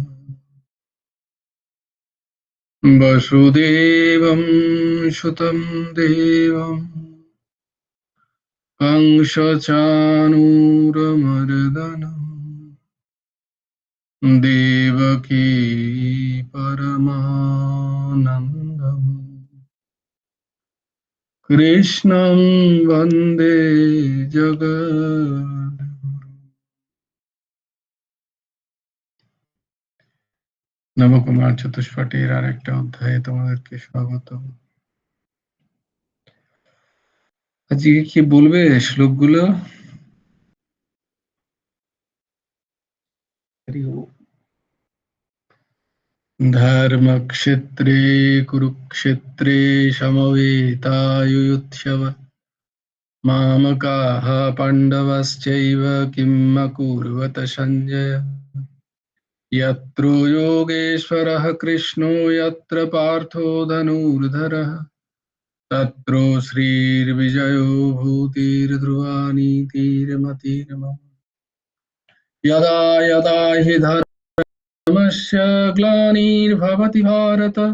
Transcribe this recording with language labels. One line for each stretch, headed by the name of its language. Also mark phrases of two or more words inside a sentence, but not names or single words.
Sanskrit: वसुदेवं सुतं देवं कंसचाणूरमर्दनं देवकी परमानन्दम् कृष्णं वन्दे जगद्गुरुम्।
Bangla: নবকুমার চতুষ্পাঠীর আরেকটা অধ্যায়ে তোমাদেরকে স্বাগতম। আজকে কি বলবে শ্লোকগুলো?
Sanskrit: ধর্মক্ষেত্রে কুরুক্ষেত্রে সমবেতাयुयुत्सव मामकाः पाण्डवश्चैव किम् अकुर्वत सञ्जय यत्र योगेश्वरः कृष्णो यत्र पार्थो धनुर्धरः तत्र श्रीर्विजयो भूतिर्ध्रुवा नीतिर्मतिर्मम यदा यदा हि धर्मस्य ग्लानिर्भवति भारत